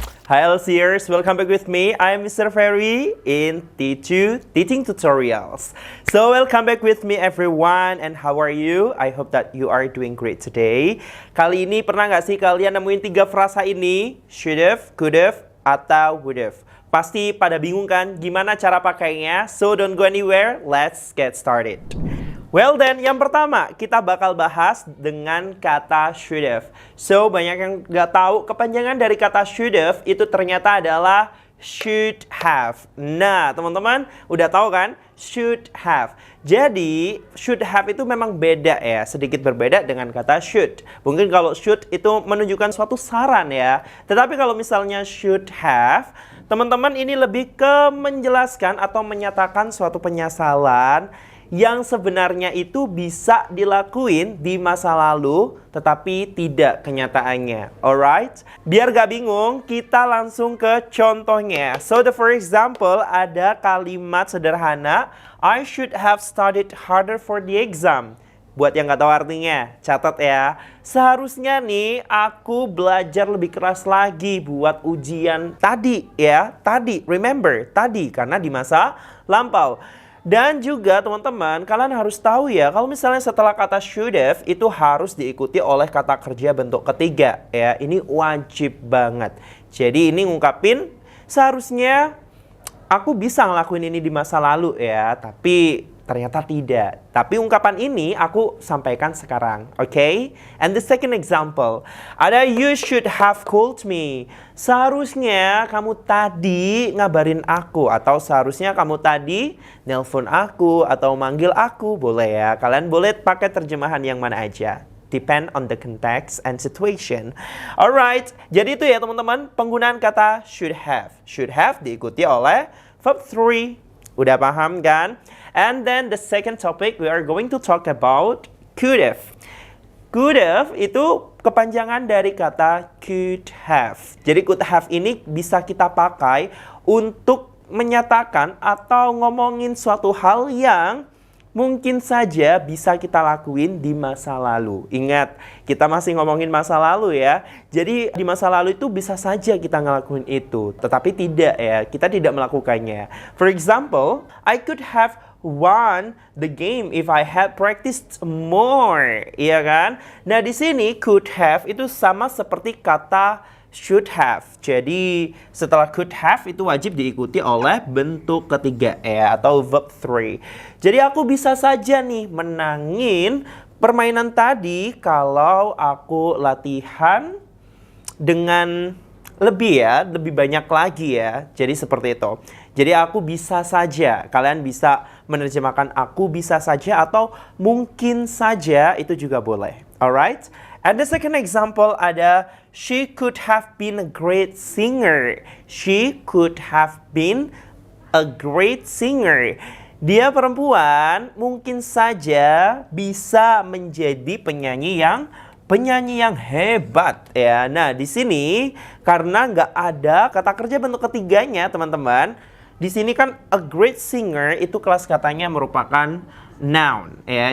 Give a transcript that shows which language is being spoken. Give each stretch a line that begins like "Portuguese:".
English: Hi LCers, welcome back with me. I'm Mr. Ferry in T2 Teaching Tutorials. So welcome back with me everyone, and how are you? I hope that you are doing great today.
Indonesian: Kali ini pernah nggak sih kalian nemuin 3 frasa ini? Should have, could have, atau would have. Pasti pada bingung kan gimana cara pakainya?
English: So don't go anywhere, let's get started. Well then,
Indonesian: yang pertama kita bakal bahas dengan kata should have. So, banyak yang nggak tahu kepanjangan dari kata should have itu ternyata adalah should have. Nah, teman-teman udah tahu kan? Should have. Jadi, should have itu memang beda ya, sedikit berbeda dengan kata should. Mungkin kalau should itu menunjukkan suatu saran ya. Tetapi kalau misalnya should have, teman-teman ini lebih ke menjelaskan atau menyatakan suatu penyesalan yang sebenarnya itu bisa dilakuin di masa lalu tetapi tidak kenyataannya.
English: Alright?
Indonesian: Biar gak bingung, kita langsung ke contohnya.
English: So the for example
Indonesian: ada kalimat sederhana,
English: I should have studied harder for the exam.
Indonesian: Buat yang gak tahu artinya, catat ya. Seharusnya nih aku belajar lebih keras lagi buat ujian tadi ya. Tadi,
English: remember,
Indonesian: tadi karena di masa lampau. Dan juga teman-teman, kalian harus tahu ya, kalau misalnya setelah kata should have itu harus diikuti oleh kata kerja bentuk ketiga ya. Ini wajib banget. Jadi ini ngungkapin seharusnya aku bisa ngelakuin ini di masa lalu ya, tapi ternyata tidak. Tapi ungkapan ini aku sampaikan sekarang, okay?
English: And the second example, ada you should have called me.
Indonesian: Seharusnya kamu tadi ngabarin aku, atau seharusnya kamu tadi nelpon aku atau manggil aku, boleh ya. Kalian boleh pakai terjemahan yang mana aja.
English: Depend on the context and situation. Alright,
Indonesian: jadi itu ya teman-teman penggunaan kata
English: should have.
Indonesian: Should have diikuti oleh verb 3. Udah paham kan?
English: And then the second topic we are going to talk about could have.
Indonesian: Could have itu kepanjangan dari kata could have. Jadi could have ini bisa kita pakai untuk menyatakan atau ngomongin suatu hal yang mungkin saja bisa kita lakuin di masa lalu. Ingat, kita masih ngomongin masa lalu ya. Jadi di masa lalu itu bisa saja kita ngelakuin itu. Tetapi tidak ya, kita tidak melakukannya.
English: For example, I could have won the game if I had practiced more.
Indonesian: Iya kan? Nah di sini could have itu sama seperti kata should have. Jadi setelah could have itu wajib diikuti oleh bentuk ketiga ya, atau verb 3. Jadi aku bisa saja nih menangin permainan tadi kalau aku latihan dengan lebih banyak lagi ya. Jadi seperti itu. Jadi aku bisa saja. Kalian bisa menerjemahkan aku bisa saja atau mungkin saja, itu juga boleh.
English: Alright? And the second example ada she could have been a great singer. She could have been a great singer.
Indonesian: Dia perempuan mungkin saja bisa menjadi penyanyi yang hebat ya. Nah, di sini karena nggak ada kata kerja bentuk ketiganya, teman-teman. Di sini kan a great singer itu kelas katanya merupakan noun ya.